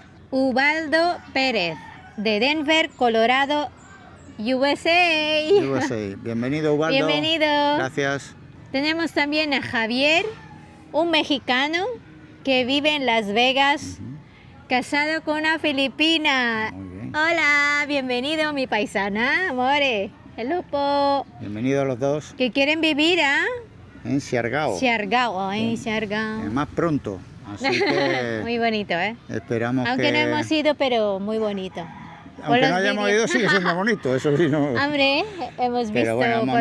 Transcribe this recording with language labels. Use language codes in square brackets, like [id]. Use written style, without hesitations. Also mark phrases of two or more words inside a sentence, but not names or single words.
[es] Ubaldo Pérez, de Denver, Colorado, USA. USA. Bienvenido, Ubaldo. Bienvenido. Gracias. Tenemos también a Javier, un mexicano que vive en Las Vegas, casado con una filipina. Muy bien. Hola, bienvenido mi paisana, amore. [en] Hello po. [es] Bienvenido a los dos Que quieren vivir a en Siargao. Siargao, ay, Siargao. Más pronto. Así que Muy bonito, ¿eh? esperamos Aunque que... no hemos ido, pero muy bonito. Por Aunque los no hayamos vídeos. ido, sigue siendo bonito. Eso sí, no... Hombre, hemos visto Pero bueno, hemos